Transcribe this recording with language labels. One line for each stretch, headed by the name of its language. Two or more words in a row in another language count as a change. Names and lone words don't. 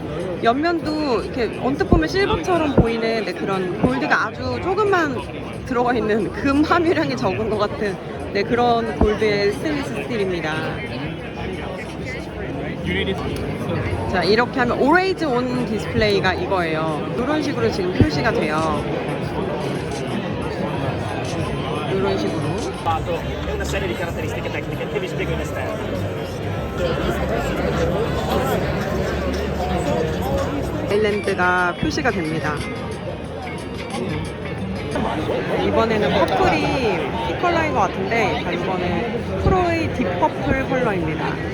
Korean: 옆면도 이렇게 언뜻 보면 실버처럼 보이는 그런 골드가 아주 조금만 들어가 있는 금 함유량이 적은 것 같은 그런 골드의 스테인리스 스틸입니다. 자, 이렇게 하면
English: Always On
Korean: 디스플레이가 이거예요. 이런 식으로 지금 표시가 돼요. 이런 식으로.
Italian: Una serie di caratteristiche tecniche che vi spiego in esterno.
Korean: 아일랜드가 표시가 됩니다. 이번에는 퍼플이 피 컬러인 것 같은데 이번에 프로의 딥퍼플 컬러입니다.